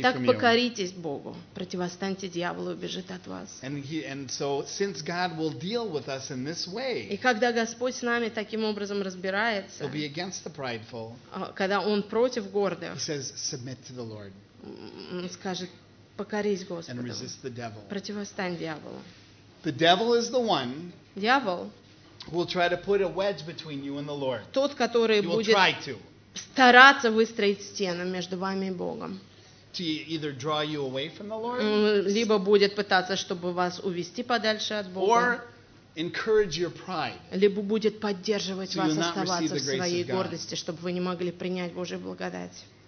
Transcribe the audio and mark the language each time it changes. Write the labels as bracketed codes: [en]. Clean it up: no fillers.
[ru] Итак, покоритесь Богу, противостаньте дьяволу, убежит от вас. [en] And so, since God will deal with us in this way, [ru] и когда Господь с нами таким образом разбирается, [en] he'll be against the prideful. [ru] Когда он против гордых, [en] he says, submit to the Lord. [ru] Он скажет, покорись Господу. [en] And resist the devil. [ru] Противостань дьяволу. [en] The devil is the one. [ru] Дьявол. [en] Who will try to put a wedge between you and the Lord? [ru] Тот, который будет. [en] He will try to. [ru] Стараться выстроить стену между вами и Богом. Либо будет пытаться, чтобы вас увести подальше от Бога. Либо будет поддерживать вас оставаться в своей гордости, чтобы вы не могли принять Божью благодать.